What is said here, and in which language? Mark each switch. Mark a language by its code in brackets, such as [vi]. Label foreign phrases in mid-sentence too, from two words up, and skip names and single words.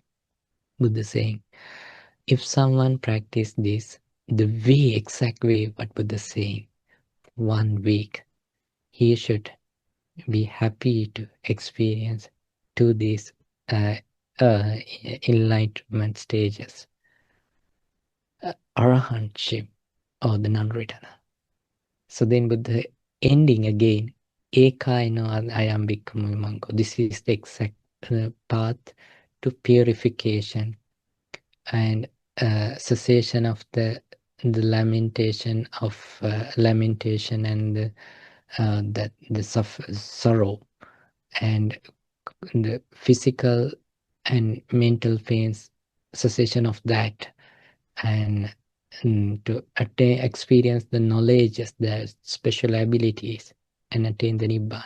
[en] Buddha saying, if someone practice this, the way, exact way what Buddha saying, 1 week, he should be happy to experience to these enlightenment stages, arahantship or the non-returner. So then with the ending again, [pi] ekaino ayam bhikkhu mango. [en] This is the exact path to purification and cessation of the lamentation and the sorrow and the physical and mental pains, cessation of that, and to attain, experience the knowledges, the special abilities, and attain the Nibbana.